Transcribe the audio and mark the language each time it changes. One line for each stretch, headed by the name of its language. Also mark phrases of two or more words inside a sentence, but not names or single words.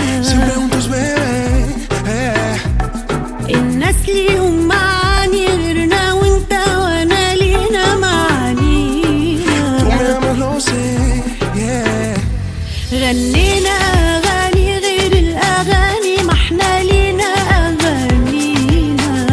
Spanish: Siempre juntos, bebé.
Arabic: الناس ليهم معاني غيرنا، وانت وانا لينا معانينا.
Spanish: Tú me amas, lo sé, yeah.
Arabic: غنينا أغاني غير الأغاني، ما احنا لينا أغانينا.